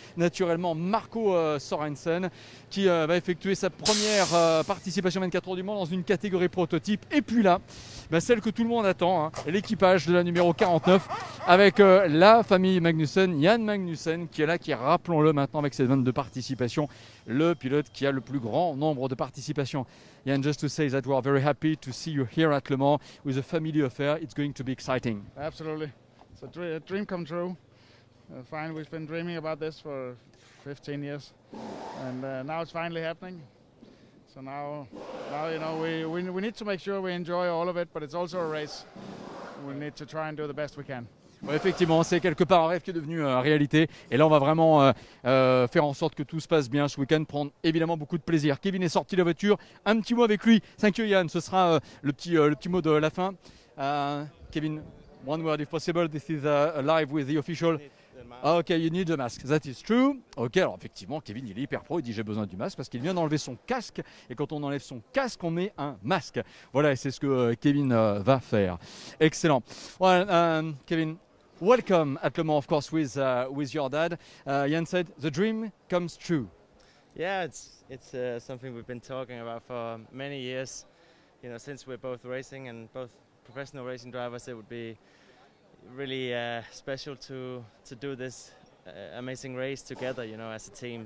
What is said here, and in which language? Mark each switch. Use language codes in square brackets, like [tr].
[fr] Naturellement, Marco Sorensen, qui va effectuer sa première participation 24 heures du Mans dans une catégorie prototype. Et puis là, celle que tout le monde attend, hein, l'équipage de la numéro 49 avec la famille Magnussen, Jan Magnussen qui est là, qui, rappelons-le maintenant, avec ses 22 participations, le pilote qui a le plus grand nombre de participations. [en] Jan, just to say that we are very happy to see you here at Le Mans with a family affair. It's going to be exciting. Absolutely. It's a dream come true. Finally, we've been dreaming about this for 15 years, and now it's finally happening. So now you know, we need to make sure we enjoy all of it, but it's also a race. We need to try and do the best we can. [fr] Ouais, effectivement, c'est quelque part un rêve qui est devenu réalité. Et là, on va vraiment faire en sorte que tout se passe bien ce week-end, prendre évidemment beaucoup de plaisir. Kevin est sorti de la voiture. Un petit mot avec lui. [en] Thank you, Yann. [fr] Ce sera le petit mot de la fin. [en] Kevin, one word if possible. This is live with the official. Ok, you need a mask. That is true. [fr] Ok, alors effectivement, Kevin, il est hyper pro. Il dit j'ai besoin du masque parce qu'il vient d'enlever son casque. Et quand on enlève son casque, on met un masque. Voilà, et c'est ce que Kevin va faire. Excellent. [en] Well, Kevin, welcome at Le Mans, of course, with your dad. Jan said the dream comes true. Yeah, it's something we've been talking about for many years. You know, since we're both racing and both professional racing drivers, it would be really special to do this amazing race together, you know, as a team.